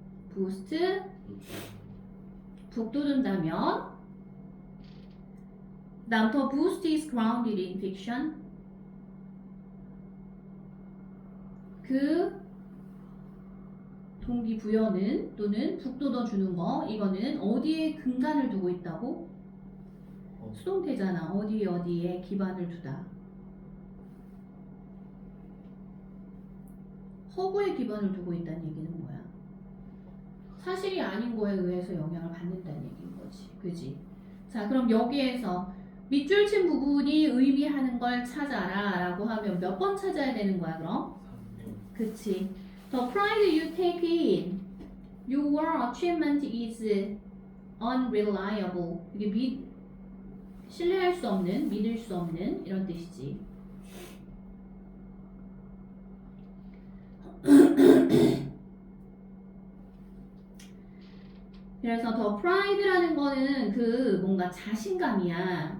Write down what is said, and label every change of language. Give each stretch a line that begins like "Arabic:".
Korean: 부스트, 북돋운다면 다음
English: the boost is grounded in fiction.
Korean: 그 동기부여는 또는 북돋워주는 거, 이거는 어디에 근간을 두고 있다고? 수동태잖아. 어디에 기반을 두다. 허구에 기반을 두고 있다는 얘기는 뭐야? 사실이 아닌 거에 의해서 영향을 받는다는 얘기인 거지. 그지? 자, 그럼 여기에서 밑줄 친 부분이 의미하는 걸 찾아라 라고 하면 몇 번 찾아야 되는 거야, 그럼? 3번. 그치.
English: The pride you take in your achievement is unreliable.
Korean: 이게 신뢰할 수 없는, 믿을 수 없는 이런 뜻이지. 그래서 더 pride라는 거는 그 뭔가 자신감이야.